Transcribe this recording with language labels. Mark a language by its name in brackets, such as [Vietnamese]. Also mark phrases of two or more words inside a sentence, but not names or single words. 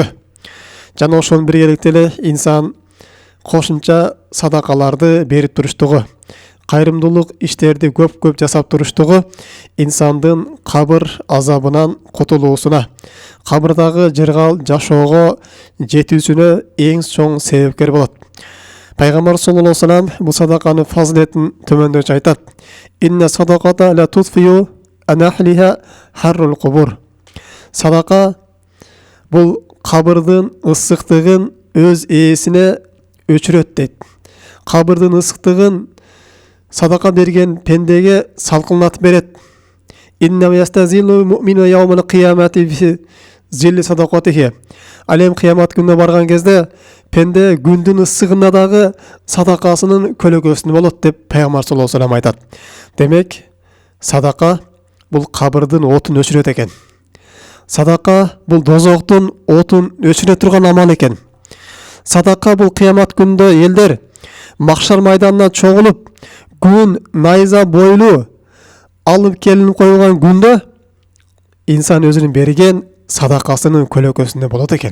[Kyrgyz] Жана ошонун биргеликте эле инсан кошумча садакаларды берип туруштугу, кайрымдуулук иштерди көп жасап туруштугу инсандын кабыр азабынан кутулуусуна, кабырдагы жыргал жашоого жетүүсүнө эң чоң себепкер болот. Пайгамбар [Arabic] صلى الله عليه وسلم [Kyrgyz] бул садаканын фазилетин төмөндөгүчө айтат. [Arabic] إن الصدقة لتطفئ عن أهلها حر القبور. [Kyrgyz] Садака бул кабырдын ысыктыгын өз ээсине өчүрөт дейт. кабырдын ысыктыгын садака берген пендеге салкынатып берет. [Arabic] إن يستظل المؤمن يوم القيامة في ظل صدقته. [Kyrgyz] Алем кыямат күнүнө барган кезде пенде күндүн ысыгында дагы садакасынын көлөкөсүндө болот деп пайгамбар [Arabic] صلى الله عليه وسلم [Kyrgyz] айтат. Демек, садака бул кабырдын отун өчүрөт экен. Садака бул дозоктун отун өчүрө турган амал экен. Садака бул кыямат күнүндө элдер махшар майданына чогулуп, күн найза бойлуу алып келинип коюлган күндө инсан өзүнүн берген садакасынын көлөкөсүндө болот экен.